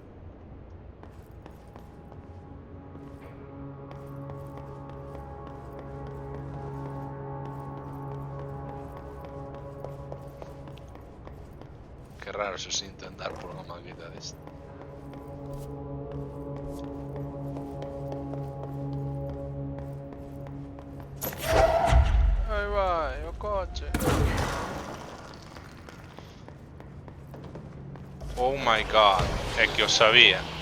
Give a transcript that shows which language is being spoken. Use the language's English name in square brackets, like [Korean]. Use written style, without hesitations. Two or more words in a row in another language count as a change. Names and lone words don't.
[Galician] Que raro se sinto andar por unha maqueta desta. Aí vai, o coche. [English] Oh my god, [Galician] é que eu sabía.